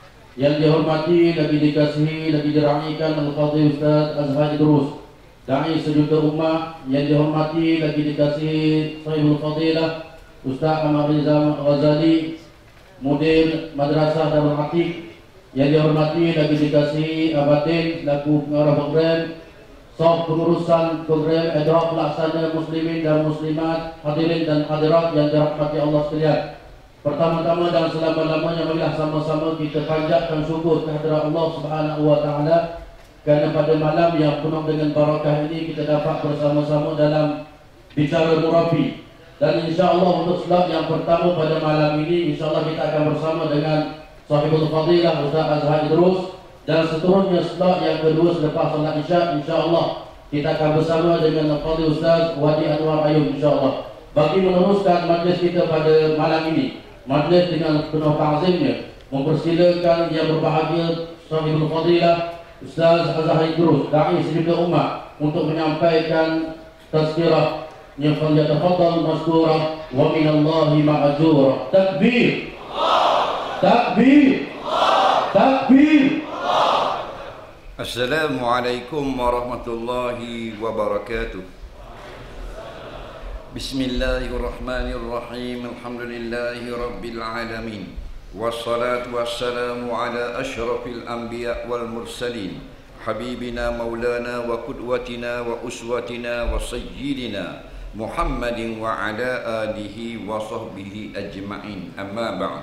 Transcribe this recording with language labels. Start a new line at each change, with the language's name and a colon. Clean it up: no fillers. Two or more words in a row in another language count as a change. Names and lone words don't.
Malay: yang dihormati, lagi dikasihi, lagi dirahmikan Al-Fadhil Ustaz Azhar Idrus, Da'i sejuta ummah, yang dihormati, lagi dikasihi Sahibul Fadilah Ustaz Ahmad Rizal Ghazali, Mudir Madrasah Darul Atiq, yang dihormati, lagi dikasihi Abatin selaku pengarah program, Sof pengurusan program Idrak Pelaksana Muslimin dan Muslimat, hadirin dan hadirat yang dirahmati Allah sekalian. Pertama-tama dan selama-lamanya marilah sama-sama kita panjatkan syukur kehadirat Allah
Arabic: سبحانه وتعالى
Malay: kerana pada malam yang penuh dengan barakah ini kita dapat bersama-sama dalam bicara murabi. Dan
Arabic: insya-Allah
Malay: untuk slot yang pertama pada malam ini
Arabic: insya-Allah
Malay: kita akan bersama dengan Sahibul Fadilah Ustaz Azhar Idrus, dan seterusnya slot yang kedua selepas salat Isya
Arabic: insya-Allah
Malay: kita akan bersama dengan Al-Fadhil Ustaz Wadi Anwar Ayub
Arabic: insya-Allah.
Malay: Bagi meneruskan majlis kita pada malam ini, majlis dengan penuh ta'zimnya, mempersilakan yang berbahagia Sahibul Fadilah Ustaz Azhar Idrus, Da'i sejuta ummah, untuk menyampaikan tazkirah yang
Arabic: فليتفضل مشكورة ومن الله مأجورة.
Malay: Takbir, takbir, takbir.
Arabic: السلام عليكم ورحمة الله وبركاته. بسم الله الرحمن الرحيم. الحمد لله رب العالمين. والصلاة والسلام على أشرف الأنبياء والمرسلين حبيبنا مولانا وقدوتنا وأسوتنا وسيدنا محمد وعلى آله وصحبه أجمعين أما بعد.